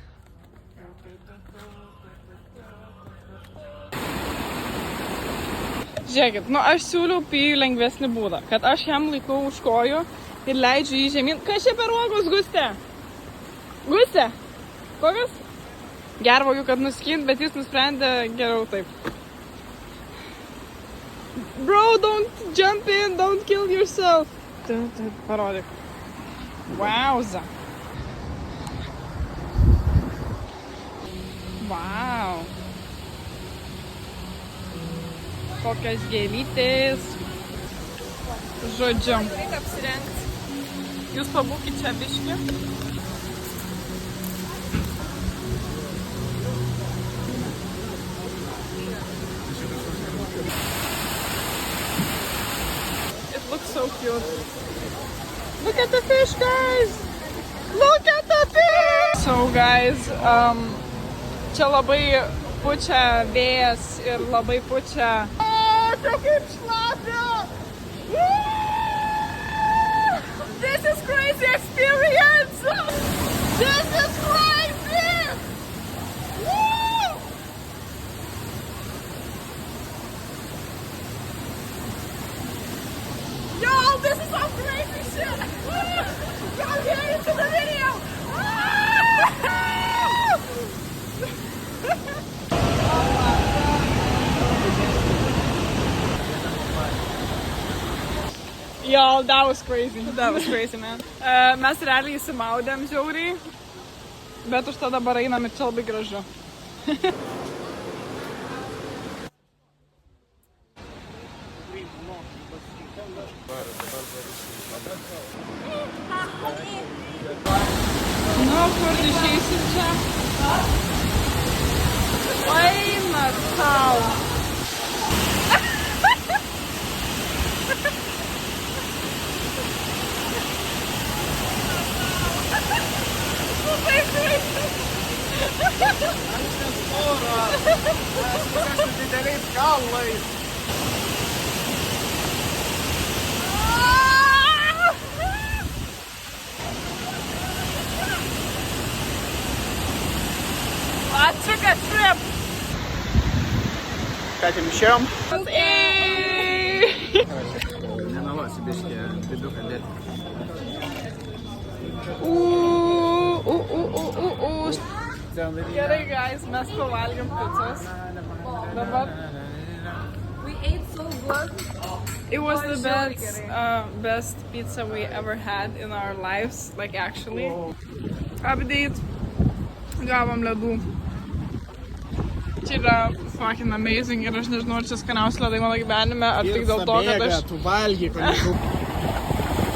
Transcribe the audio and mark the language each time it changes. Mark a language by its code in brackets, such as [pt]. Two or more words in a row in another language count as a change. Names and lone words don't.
[lt] Žiūrėkit, aš siūliau Pijui lengvesnį būdą, kad aš jam laikau už kojų ir leidžiu jį žemyn. Kas čia per uogos, Gustė? Gustė? Kokios? Gervogiu, kad nuskint, bet jis nusprendė geriau taip. [en] Bro, don't jump in, don't kill yourself. [lt] Parodyk. Wowza. [en] Wow. [lt] Kokios gėlytės. Žodžiu. Reikia apsirengti. Jūs pabūkit čia biškį. [en] It looks so cute. Look at the fish, guys! Look at the fish! So, guys, [lt] čia labai pučia vėjas ir labai pučia. Čia kaip šlapia! [en] This is crazy experience! This is crazy! Woo! Yo, this is some crazy shit! Come here into the video! Yo, that was crazy. That was crazy, man. [lt] Mes realiai įsimaudėm žiauriai, bet už to dabar einam ir čia labai gražu. Nu, kur išeisim čia? Eina tau. Dideliais kalnais. [en] I took a trip. [lt] Ką ten išėjom? Nemeluosi, biškė, viduką dėti. Gerai, guys, mes pavalgėm pizzos. Dabar. [en] We ate so good. It was the best pizza we ever had in our lives, like actually. Update. [lt] Gavom ledų. Čia yra [en] fucking amazing [lt] ir aš nežinau, ar čia skaniausi ledai mano gyvenime, ar tik dėl to, kad aš... Tu valgy, kad